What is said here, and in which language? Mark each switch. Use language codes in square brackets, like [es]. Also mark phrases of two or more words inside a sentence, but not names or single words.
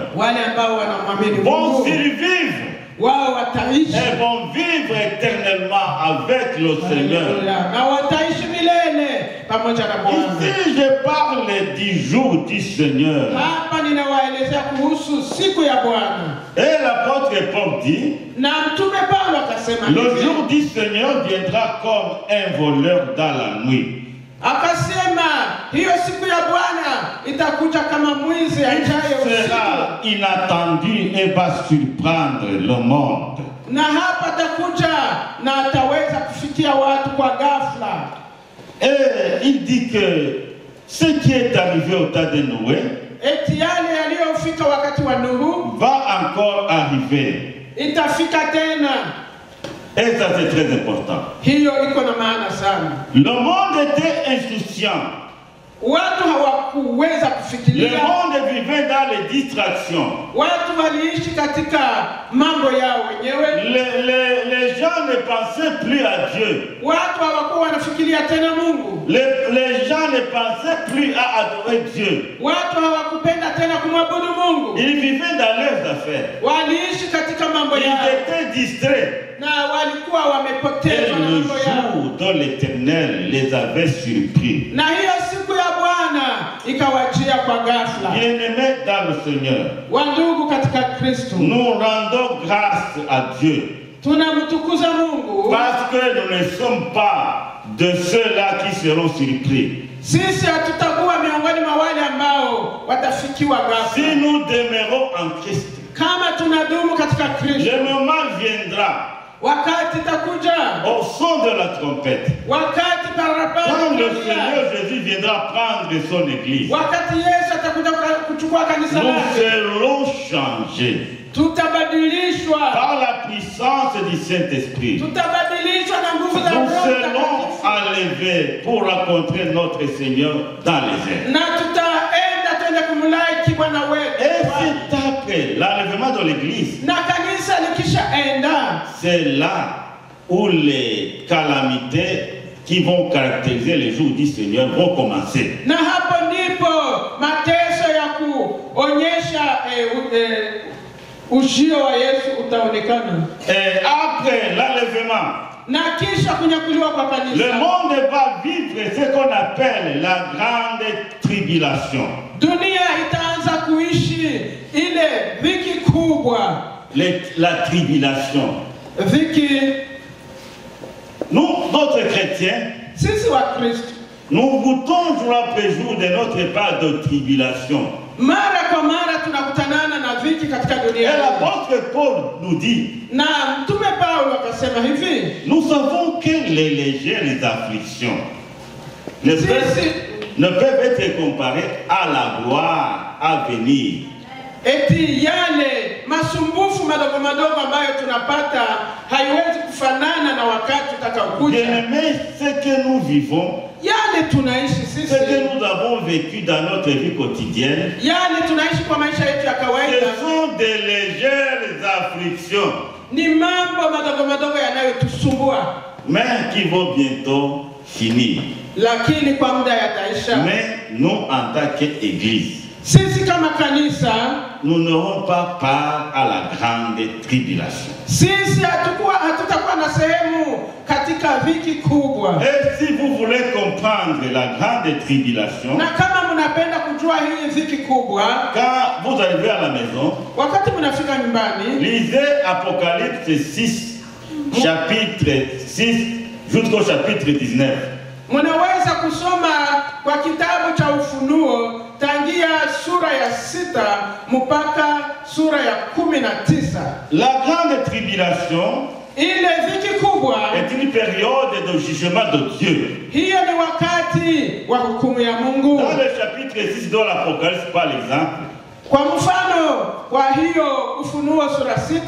[sw] wale ambao wanamwamini Mungu [fr] vont survivre. [sw] Wao wataishi. [fr] Et vont vivre éternellement avec le Seigneur. [sw] Na wataishi milele pamoja na Bwana. [fr] Ici je parle du jour du Seigneur. [sw] Hapa ninawaelezea kuhusu siku ya Bwana. [fr] Et l'apôtre Paul dit, [sw] na mtume Paulo akasema, [fr] le jour du Seigneur viendra comme un voleur dans la nuit. [sw] Akasema hiyo siku ya Bwana itakuja kama mwizi ajaye usiku. [fr] Sera inattendu et va surprendre le monde. [sw] Na hapa atakuja na ataweza kufikia watu kwa ghafla. [fr] Et il dit que ce qui est arrivé au temps de Noé [sw] Eti yale yaliyofika wakati wa Nuhu [fr] va encore arriver. [sw] itafika tena. [fr] Et ça c'est très important. [sw] Hiyo iko na maana sana. [fr] Le monde était insouciant. [sw] Watu hawakuweza [fr] Le [sw] kufikiria. [fr] monde vivait dans les distractions. [sw] Watu waliishi katika mambo yao wenyewe. [fr] Les gens ne pensaient plus à Dieu. [sw] Watu hawakuwa wanafikiria tena Mungu. [fr] Les gens ne pensaient plus à adorer Dieu. [sw] Watu hawakupenda tena kumwabudu Mungu. [fr] Ils vivaient dans leurs affaires. [sw] Waliishi katika mambo [fr] Ils [sw] yao. [fr] étaient distraits. [sw] Na walikuwa [fr] Et [sw] wamepotezwa na [fr] le [sw] mambo yao. [fr] jour dont l'Éternel les avait surpris. [sw] Na hiyo siku ya Bwana ikawajia kwa ghafla. [fr] Bien-aimés dans le Seigneur, [sw] Wandugu katika Kristo, [fr] nous rendons grâce à Dieu [sw] tunamtukuza Mungu [fr] parce que nous ne sommes pas de ceux-là qui seront surpris. [sw] sisi hatutakuwa miongoni mwa wale ambao watafikiwa [fr] Si [sw] ghafla. [fr] nous demeurons en Christ, [sw] Kama tunadumu katika Kristo, [fr] le moment viendra [sw] wakati takuja, [fr] au son de la trompette. [sw] wakati parapanda [fr] Quand le [sw] italia, [fr] Seigneur Jésus viendra prendre son église, [sw] wakati Yesu atakuja kuchukua kanisa [fr] nous [sw] lake, [fr] serons changés [sw] tutabadilishwa, [fr] par la puissance du Saint-Esprit. [sw] tutabadilishwa na nguvu za [fr] Nous [sw] Roho [fr] serons [sw] Mtakatifu. [fr] enlevés pour rencontrer notre Seigneur dans les airs. [sw] Na tutaenda twende kumlaiki Bwana wetu. [fr] Et c'est après l'enlèvement de l'église, [sw] Na kanisa likishaenda, [fr] c'est là où les calamités qui vont caractériser les jours du Seigneur vont commencer. [sw] na hapo ndipo mateso ya kuonyesha ujio wa Yesu utaonekana. [fr] Et après l'enlèvement, [sw] Na kisha kunyakuliwa kwa [fr] le [sw] kanisa, [fr] monde va vivre ce qu'on appelle la grande tribulation. [sw] dunia itaanza kuishi ile dhiki kubwa. [fr] La tribulation. [sw] Dhiki, [fr] Nous, d'autres chrétiens, [sw] sisi wa Kristo [fr] nous goûtons jour après jour de notre part de tribulation. [sw] mara kwa mara tunakutanana na dhiki katika [fr] Et [sw] dunia. [fr] l'apôtre Paul nous dit, [sw] Na mtume Paulo akasema hivi, [fr] nous savons que les légères afflictions ne peuvent être comparées à la gloire à venir. [sw] eti yale masumbufu madogo madogo ambayo tunapata haiwezi kufanana na wakati utakaokuja. [fr] Bien-aimés, ce que nous vivons, [sw] Yale tunaishi [fr] ce [sw] sisi, [fr] que nous avons vécu dans notre vie quotidienne, [sw] yale tunaishi kwa maisha yetu ya [fr] ce [sw] kawaida [fr] sont des légères afflictions, [sw] ni mambo madogo madogo yanayotusumbua, [fr] mais qui vont bientôt finir. [sw] lakini kwa muda yataisha. [fr] Mais nous, en tant qu'Église, [sw] Sisi kama kanisa, [fr] nous n'aurons pas part à la grande tribulation. [sw] sisi hatutakuwa na sehemu katika dhiki kubwa. [fr] Et si vous voulez comprendre la grande tribulation, [sw] Na kama mnapenda kujua hii dhiki kubwa, [fr] quand vous arrivez à la maison, [sw] wakati mnafika nyumbani, [fr] lisez Apocalypse 6, chapitre 6 jusqu'au chapitre 19. [sw] mnaweza kusoma kwa kitabu cha Ufunuo tangia sura ya 6 mpaka sura ya 19. [fr] La grande tribulation [sw] Ile dhiki kubwa, [fr] est une période de jugement de Dieu. [sw] hiyo ni wakati wa hukumu ya Mungu. [fr] Dans le chapitre 6 de l'Apocalypse, par exemple, [sw] Kwa mfano wa hiyo Ufunuo sura 6,